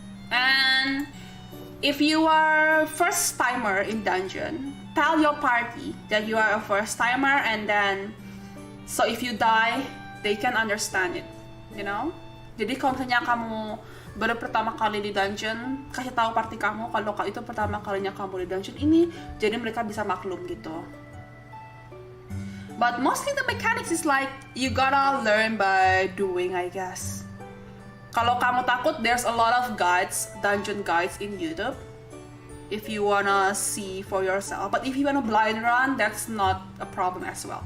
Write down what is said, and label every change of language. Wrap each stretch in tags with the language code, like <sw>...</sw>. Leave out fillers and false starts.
<en>And if you are first timer in dungeon, tell your party that you are a first timer, and then so if you die, they can understand it, you know?</en> <id>Jadi kalau misalnya kamu baru pertama kali di dungeon, kasih tahu party kamu kalau itu pertama kalinya kamu di dungeon ini, jadi mereka bisa maklum gitu.</id> <en>But mostly the mechanics is like you gotta learn by doing, I guess.</en> <id>Kalau kamu takut,</id> <en>there's a lot of guides, dungeon guides in YouTube, if you wanna see for yourself. But if you wanna blind run, that's not a problem as well.</en>